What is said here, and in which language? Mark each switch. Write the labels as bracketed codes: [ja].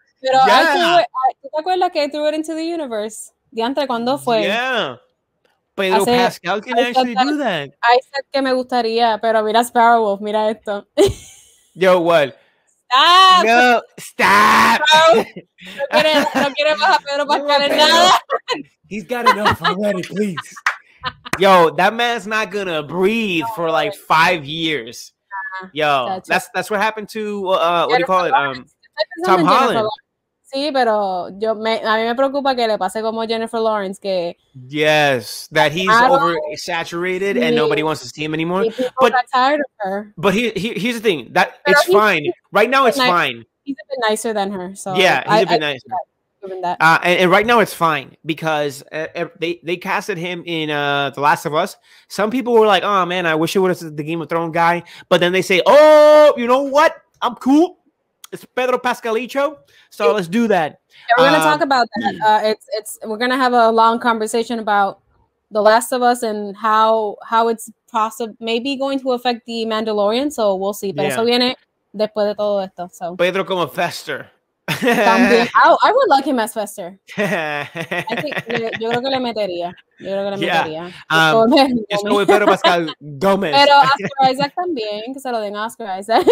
[es] Pero ¿tú te acuerdas que [en] I threw it into the universe? [es] ¿Diantre cuándo fue? [en] Yeah. Pedro Pascal can actually do that. I said [es] que me gustaría, pero mira Sparrow, mira esto. [en] Yo, what? Stop. No, stop. [es] No quiere más a Pedro Pascal en nada. [en] He's got enough already, please. Yo, that man's not gonna breathe for like 5 years. Yo, that's what happened to what do you call it? Tom Holland. [es] Sí, pero a mí me preocupa que le pase como Jennifer Lawrence, que [en] that he's oversaturated and nobody wants to see him anymore. But got tired of her. But here's the thing, that it's fine. Right now, it's fine. He's a bit nicer than her, so yeah, he's a bit nicer. And right now it's fine because they casted him in The Last of Us. Some people were like, "Oh man, I wish it was the Game of Thrones guy," but then they say, "Oh, you know what? I'm cool. It's Pedro Pascalicho, so let's do that." Yeah, we're gonna talk about that. We're gonna have a long conversation about The Last of Us and how it's maybe going to affect the Mandalorian. So we'll see. [es] Pero eso viene después de todo esto. [en] So [es] Pedro como Fester. [en] I would like him as Fester. I think, [es] yo creo que le metería. Es como Pedro Pascal Gómez. Pero Oscar Isaac también, que se lo den a Oscar Isaac.